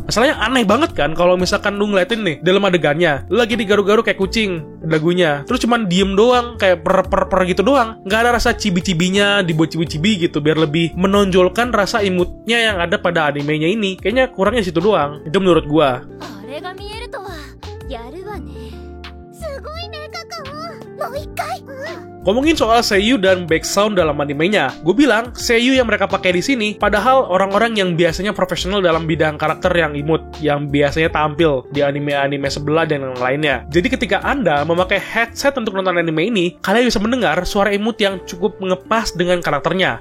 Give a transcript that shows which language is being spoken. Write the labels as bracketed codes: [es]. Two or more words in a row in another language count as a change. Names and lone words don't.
[id] Masalahnya aneh banget kan kalau misalkan lu ngeliatin nih dalam adegannya, lu lagi digaru-garu kayak kucing dagunya, terus cuman diem doang kayak per gitu doang, nggak ada rasa chibi-chibinya, dibuat chibi-chibi gitu biar lebih menonjolkan rasa imutnya yang ada pada animenya ini. Kayaknya kurangnya situ doang, itu menurut gua. [ja] これが見えるとはやるわね。すごいねカカオ。もう一回。 [id] Ngomongin soal seiyu dan background dalam animenya, gue bilang seiyu yang mereka pakai di sini padahal orang-orang yang biasanya profesional dalam bidang karakter yang imut, yang biasanya tampil di anime-anime sebelah dan yang lainnya. Jadi ketika Anda memakai headset untuk nonton anime ini, kalian bisa mendengar suara imut yang cukup ngepas dengan karakternya.